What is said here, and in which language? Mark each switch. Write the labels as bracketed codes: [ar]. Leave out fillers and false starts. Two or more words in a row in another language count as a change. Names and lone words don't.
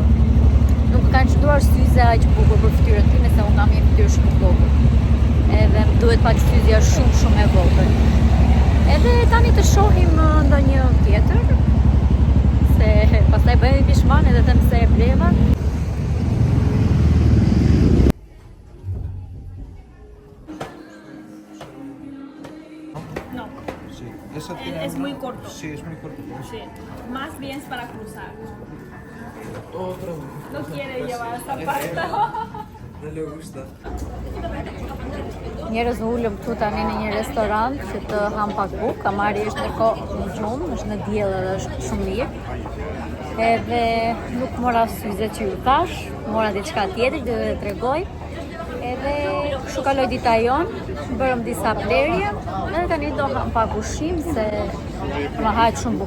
[sq] Nuk kanë çuar syze aq bukur për fytyrën time, se unë kam një fytyrë shumë të vogël. Edhe më duhet pak syze shumë e vogël. Edhe tani të shohim ndonjë tjetër, se pastaj bëhemi pishman edhe them se e bleva. [es] No, Sí, esa tiene es muy corto. Sí, es muy corto. Sí, más bien es para cruzar. Otro. No quiere llevar esta parte. No le gusta. [sq] Njerëz ulëm këtu tani në një restorant që të ham pak bukë. Amari është ndërkohë në gjumë, është në diell edhe është shumë mirë. Edhe nuk mora syze që ju thash, mora diçka tjetër, do t'ju tregoj. Edhe kështu kaloi dita jon, bërëm disa blerje, edhe tani do ham pak ushqim se më hajt shumë bukë.